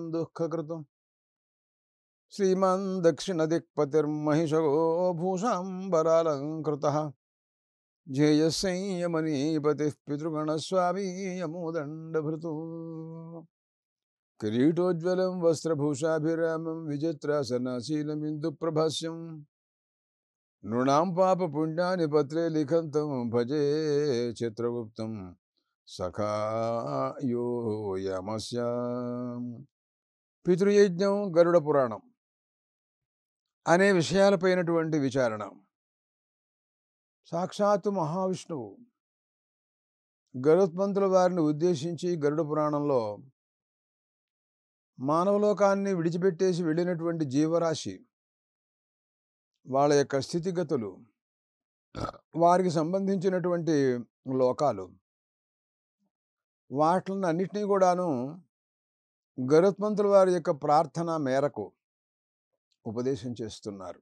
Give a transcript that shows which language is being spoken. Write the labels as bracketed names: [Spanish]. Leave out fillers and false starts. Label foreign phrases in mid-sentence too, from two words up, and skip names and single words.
[Sanskrit] दुःखकृतम् श्रीमान् दक्षिणदिक्पतिर्महिषो भूषाम्बरालङ्कृतः ध्येयः संयमनीपतिः पितृगणस्वामी यमोदण्डभृतुः किरीटोज्ज्वलं वस्त्रभूषाभिरामं विचित्रासनाशीलमिन्दुप्रभास्यम् नृणां पापपुण्यानि पत्रे लिखन्तं भजे चित्रगुप्तं सखायो यमस्य [Telugu] పితృయజ్ఞం గరుడ పురాణం అనే విషయాలపైనటువంటి విచారణ. సాక్షాత్తు మహావిష్ణువు గరుత్మంతుల వారిని ఉద్దేశించి గరుడ పురాణంలో మానవలోకాన్ని విడిచిపెట్టేసి వెళ్ళినటువంటి జీవరాశి వాళ్ళ యొక్క స్థితిగతులు, వారికి సంబంధించినటువంటి లోకాలు, వాటిని అన్నిటినీ కూడాను గరుత్మంతుల వారి యొక్క ప్రార్థన మేరకు ఉపదేశం చేస్తున్నారు.